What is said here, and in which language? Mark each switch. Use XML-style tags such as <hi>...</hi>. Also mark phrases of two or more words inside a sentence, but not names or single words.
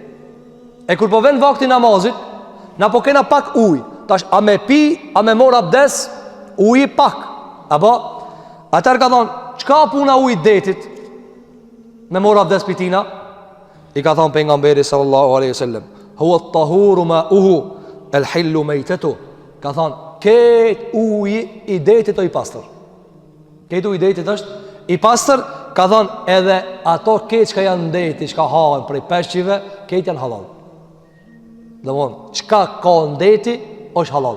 <sq>E kur po vjen vakti namazit, na po kena pak ujë. Tash a me pi, a me mor abdes, uji pak. Apo atëherë ka thonë, çka puna ujit detit? Me mor abdes pitina? I ka thonë pejgamberi</sq> <ar>صلى الله عليه وسلم, هو الطهور ماؤه الحل ميتته.</ar> <sq>Ka thonë, ket uji i detit o i pastër. Ket uji i detit është i pastër, ka thonë, edhe ato ket që janë ndeti, çka hahen prej peshqive, ket janë halal. Domthon, çka ka ndeti është halal.</sq>